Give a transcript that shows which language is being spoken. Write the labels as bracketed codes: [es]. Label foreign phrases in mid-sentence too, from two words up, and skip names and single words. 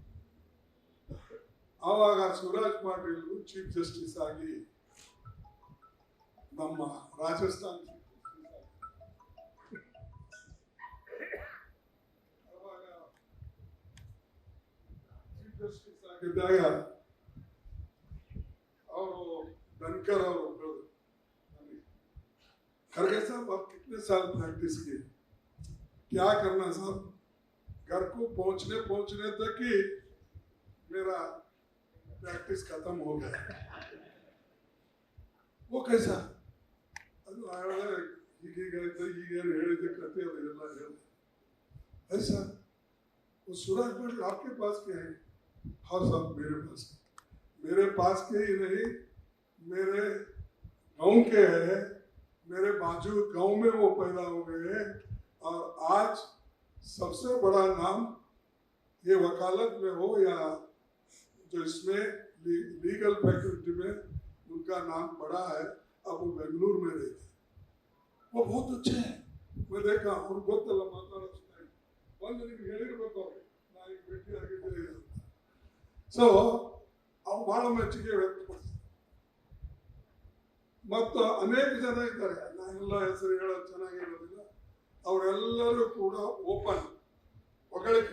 [kn] ಆವಾಗ ಶಿವರಾಜ್ ಪಾಟೀಲ್ [en] Chief Justice [kn] ಆಗಿ ನಮ್ಮ ರಾಜಸ್ಥಾನ ಅವಾಗ [en] Chief Justice [kn] ಆಗಿದ್ದಾಗ ಅವರು [hi] धनकर और खड़गे साहब आप कितने साल प्रैक्टिस किए? क्या करना साहब, घर को पहुंचने तक ही मेरा प्रैक्टिस खत्म हो गया. वो कैसा [kn] ಅದು ಈಗೇನು ಹೇಳಿದ್ದೆ ಕತೆ ಅದೆಲ್ಲ ಹೇಳಿದೆ. [hi] ऐसा वो सूरज पाटिल आपके पास क्या है? हाँ साहब मेरे पास के ही नहीं, मेरे गांव के है, मेरे बाजू गांव में वो पैदा हो गए हैं और आज सबसे बड़ा नाम ये वकालत में हो या जो इसमें [en] legal faculty [hi] में उनका नाम बड़ा है. अब वो बेंगलुरु में रहते, वो बहुत अच्छे हैं. मैं देखा और [kn] ಗೊತ್ತಲ್ಲ ಮಾತಾಡೋದು ಒಂದು ನಿಮ್ಗೆ ಹೇಳಿರ್ಬೇಕು ಅವ್ರು, ನಾ ಈಗ ಭೇಟಿ ಆಗಿದ್ದೆ. ಸೊ ಅವ್ರು ಬಹಳ ಮೆಚ್ಚುಗೆ ವ್ಯಕ್ತಪಡಿಸ್ತಾರೆ. ಮತ್ತು ಅನೇಕ ಜನ ಇದ್ದಾರೆ, ನಾನೆಲ್ಲ ಹೆಸರು ಹೇಳೋದು ಚೆನ್ನಾಗಿರೋದಿಲ್ಲ. ಅವರೆಲ್ಲರೂ ಕೂಡ ಓಪನ್ ಹೊಗಳಿಕೆ.